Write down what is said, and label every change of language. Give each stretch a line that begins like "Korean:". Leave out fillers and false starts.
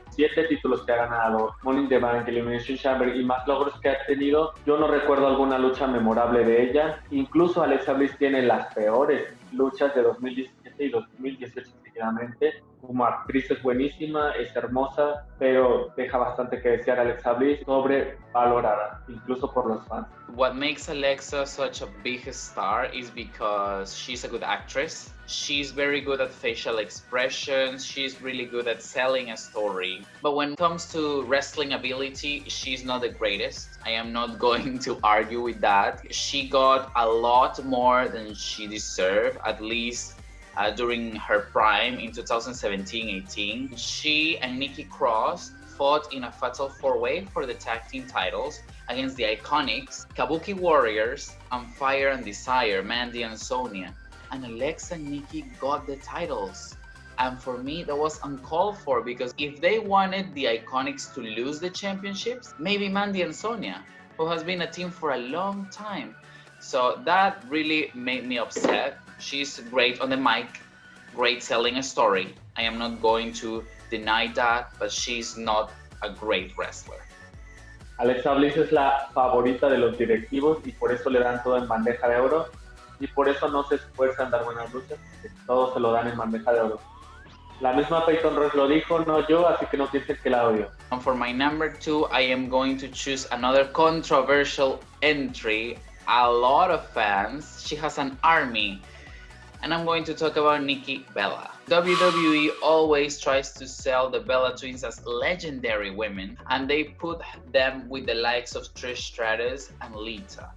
Spanish: 7 títulos que ha ganado, Money in the Bank, Elimination Chamber y más logros que ha tenido, yo no recuerdo alguna lucha memorable de ella. Incluso Alexa Bliss tiene las peores luchas de 2017 y 2018 seguidamente. Como actriz es buenísima, es hermosa, pero deja bastante que desear. Alexa Bliss sobrevalorada, incluso por los fans.
English: What makes Alexa such a big star is because she's a good actress. She's very good at facial expressions. She's really good at selling a story. But when it comes to wrestling ability, she's not the greatest. I am not going to argue with that. She got a lot more than she deserved, at least during her prime in 2017-18. She and Nikki Cross fought in a fatal 4-way for the tag team titles against the Iconics, Kabuki Warriors, and Fire and Desire, Mandy and Sonia. And Alexa and Nikki got the titles. And for me, that was uncalled for because if they wanted the Iconics to lose the championships, maybe Mandy and Sonia, who has been a team for a long time. So that really made me upset. She's great on the mic, great selling a story. I am not going to deny that, but she's not a great wrestler.
Spanish: Alexa Bliss es la favorita de los directivos y por eso le dan todo en bandeja de oro y por eso no se esfuerzan en dar buenas luchas, porque todo se lo dan en bandeja de oro. La misma Peyton Royce lo dijo, no yo, así que no piensen que la odio.
English: And for my number 2, I am going to choose another controversial entry. A lot of fans, she has an army. And I'm going to talk about Nikki Bella. WWE always tries to sell the Bella Twins as legendary women, and they put them with the likes of Trish Stratus and Lita.